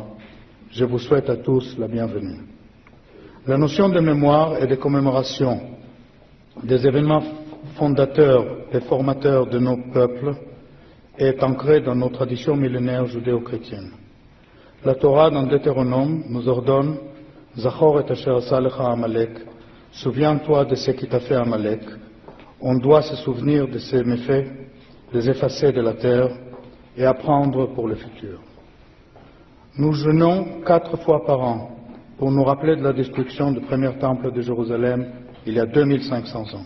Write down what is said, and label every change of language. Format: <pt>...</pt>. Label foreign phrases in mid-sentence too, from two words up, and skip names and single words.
<fr>Je vous souhaite à tous la bienvenue. La notion de mémoire et de commémoration des événements fondateurs et formateurs de nos peuples est ancrée dans nos traditions millénaires judéo-chrétiennes. La Torah, dans Deutéronome, nous ordonne «</fr> <he>זכור את אשר עשה לך עמלק</he> <fr>» « Souviens-toi de ce qui t'a fait Amalek ». On doit se souvenir de ses méfaits, les effacer de la terre et apprendre pour le futur. Nous jeûnons 4 fois par an pour nous rappeler de la destruction du premier temple de Jérusalem il y a 2500 ans.</fr>